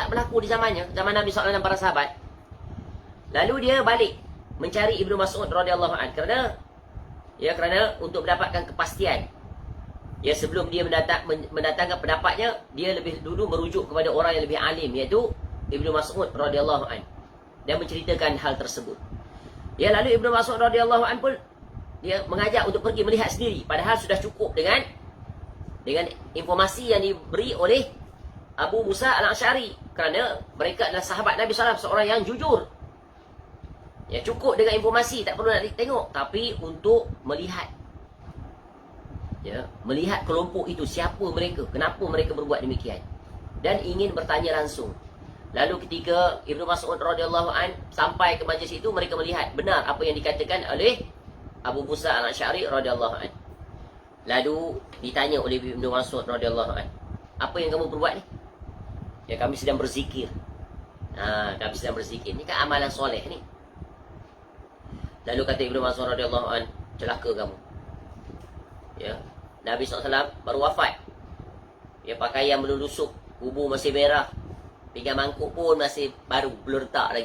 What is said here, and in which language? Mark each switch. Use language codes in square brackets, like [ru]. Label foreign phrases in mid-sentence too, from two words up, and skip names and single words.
[ms] Tak berlaku di zamannya, zaman Nabi SAW dan para sahabat. Lalu dia balik mencari Ibnu Mas'ud [ar] رضي الله عنه [ms] kerana untuk mendapatkan kepastian. Sebelum dia mendatangkan pendapatnya, dia lebih dulu merujuk kepada orang yang lebih alim, iaitu Ibnu Mas'ud [ar] رضي الله عنه, [ms] dan menceritakan hal tersebut. Lalu Ibnu Mas'ud [ar] رضي الله عنه [ms] pun dia mengajak untuk pergi melihat sendiri, padahal sudah cukup dengan informasi yang diberi oleh Abu Musa Al-Ash'ari, kerana mereka adalah sahabat Nabi SAW, seorang yang jujur. Cukup dengan informasi, tak perlu nak tengok, tapi untuk melihat. Ya, melihat kelompok itu, siapa mereka, kenapa mereka berbuat demikian, dan ingin bertanya langsung. Lalu ketika Ibnu Mas'ud [ar] رضي الله عن [ms] sampai ke majlis itu, mereka melihat benar apa yang dikatakan oleh Abu Musa al-Asy'ari [ar] رضي الله عن. [ms] Lalu ditanya oleh Ibnu Mas'ud [ar] رضي الله عن, [ms] apa yang kamu berbuat ni? Ya, kami sedang berzikir. Kami sedang berzikir. Ni kan amalan soleh ni. Lalu kata Ibnu Mas'ud [ar] رضي الله عن, [ms] celaka kamu. Ya, Nabi SAW baru wafat. Ya, pakaian belum lusuk, kubur masih merah, pinggan mangkuk pun masih baru, belum letak lagi.